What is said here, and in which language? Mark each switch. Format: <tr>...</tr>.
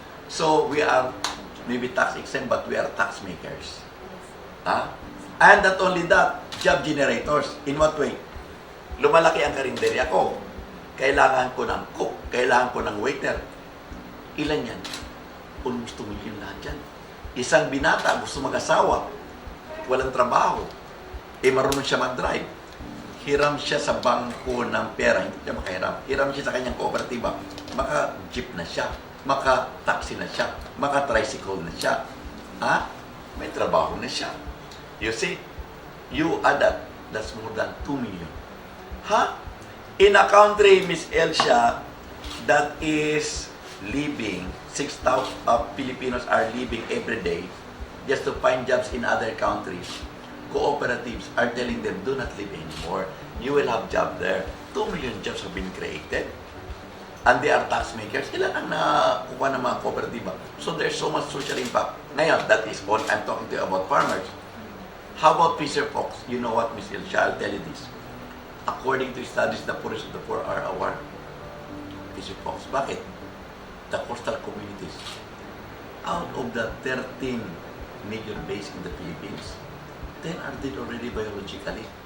<en>So, we are maybe tax exempt, but we are tax makers. And not only that, job generators. In what way?</en> <tl>Lumalaki ang karinderya ko. Kailangan ko ng cook. Kailangan ko ng waiter. Ilan yan?</tl> <en>Almost 2 million</en> <tl>lahat yan. Isang binata, gusto mag-asawa. Walang trabaho. Marunong siya mag-drive. Hiram siya sa bangko ng pera. Hindi siya makahiram. Hiram siya sa kanyang kooperatiba. Maka-jeep na siya. Maka-taxi na siya. Maka-tricycle na siya. May trabaho na siya.</tl> <en>You see? You add that. That's more than 2 million. In a country, Miss Elsia, that is living, 6,000 Filipinos are living every day just to find jobs in other countries. Cooperatives are telling them, do not live anymore. You will have job there. 2 million jobs have been created. And they are tax makers.</en> <tl>Ilan ang nakuha ng mga kooperatiba?</tl> <en>So there's so much social impact.</en> <tl>Ngayon,</tl> <en>that is all I'm talking to you about farmers. How about fisher folks? You know what, Miss Elsia, I'll tell you this. According to studies, the poorest of the poor are our fisher folks.</en> <tl>Bakit?</tl> <en>The coastal communities. Out of the 13 major bays in the Philippines, 10 are dead already biologically.</en>